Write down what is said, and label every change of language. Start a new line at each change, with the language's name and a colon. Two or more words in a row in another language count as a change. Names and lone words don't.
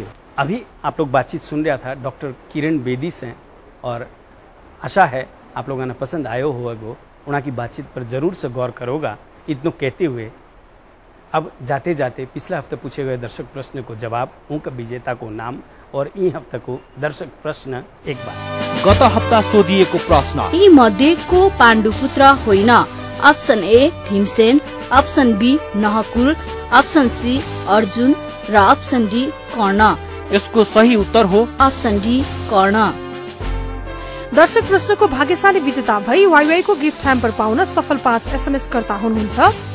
Marwari: अभी आप लोग बातचीत सुन रहा था डॉक्टर किरण बेदी से, और आशा है आप लोगों ने पसंद आयो होगा, उनकी बातचीत पर जरूर से गौर करोगा। इतनो कहते हुए अब जाते जाते पिछले हफ्ते पूछे गए दर्शक प्रश्न को जवाब, उनका विजेता को नाम और ई हफ्ते को दर्शक प्रश्न एक बार।
Nepali: गत हप्ता सोधिएको प्रश्न यी मध्ये को पाण्डुपुत्र होइन? अप्सन ए भीमसेन, अप्सन बी नहकुल, अप्सन सी अर्जुन र अप्सन डी कर्ण। यसको सही उत्तर हो अप्सन डी कर्ण। दर्शक प्रश्नको भाग्यशाली विजेता भई वाईवाई को गिफ्ट ह्याम्पर पाउन सफल 5 SMS कर्ता हुनुहुन्छ